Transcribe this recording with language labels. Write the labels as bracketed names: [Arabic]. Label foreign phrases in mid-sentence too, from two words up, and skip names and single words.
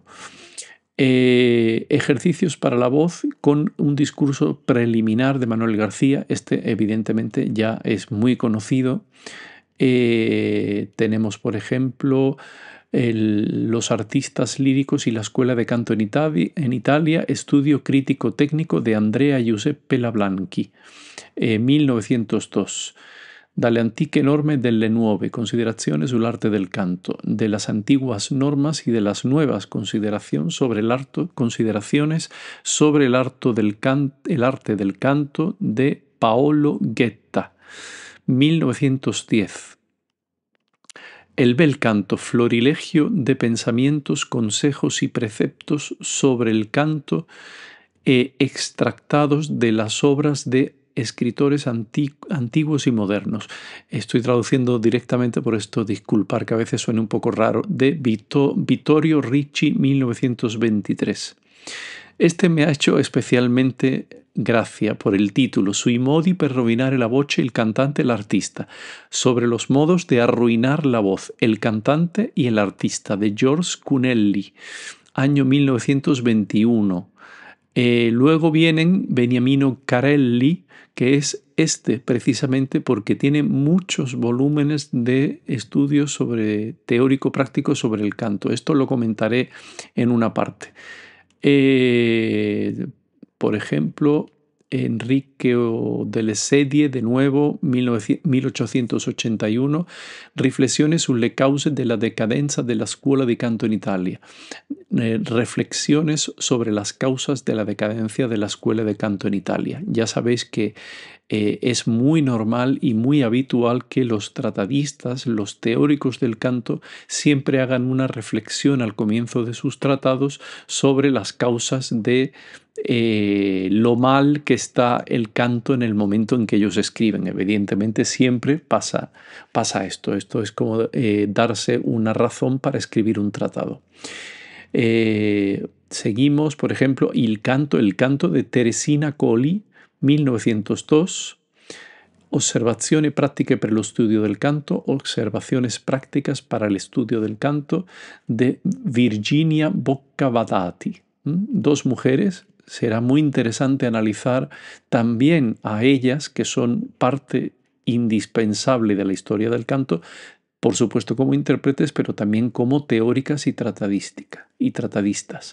[Spanish] Ejercicios para la voz con un discurso preliminar de Manuel García. Este evidentemente ya es muy conocido. Tenemos, por ejemplo, los artistas líricos y la escuela de canto en Italia, estudio crítico técnico de Andrea Giuseppe Lablanchi, 1902. [Italian] Dalle antiche norme delle nuove considerazioni sull'arte del canto, [Spanish] de las antiguas normas y de las nuevas consideraciones sobre el arte del canto de Paolo Ghetta, 1910. El bel canto, florilegio de pensamientos, consejos y preceptos sobre el canto extractados de las obras de escritores antiguos y modernos. Estoy traduciendo directamente, por esto disculpar que a veces suene un poco raro, de Vittorio Ricci, 1923. Este me ha hecho especialmente gracia por el título, [Italian] Sui modi per rovinare la voce il cantante e l'artista, [Spanish] sobre los modos de arruinar la voz, el cantante y el artista, de George Cunelli, año 1921. Luego vienen Beniamino Carelli, que es precisamente porque tiene muchos volúmenes de estudios teórico-práctico sobre el canto. Esto lo comentaré en una parte. Por ejemplo, Enrico delle Sedie, de nuevo, 1881, [Italian] Riflessioni sulle cause della decadenza della scuola di canto in Italia. [Spanish] Reflexiones sobre las causas de la decadencia de la escuela de canto en Italia. Ya sabéis que es muy normal y muy habitual que los tratadistas, los teóricos del canto, siempre hagan una reflexión al comienzo de sus tratados sobre las causas de lo mal que está el canto en el momento en que ellos escriben. Evidentemente siempre pasa esto. Esto es como darse una razón para escribir un tratado. Seguimos, por ejemplo, el canto de Teresina Colli, 1902. [Italian] Osservazioni pratiche per lo studio del canto, [Spanish] observaciones prácticas para el estudio del canto, de Virginia Boccavadati. Dos mujeres. Será muy interesante analizar también a ellas, que son parte indispensable de la historia del canto, por supuesto como intérpretes, pero también como teóricas y tratadistas.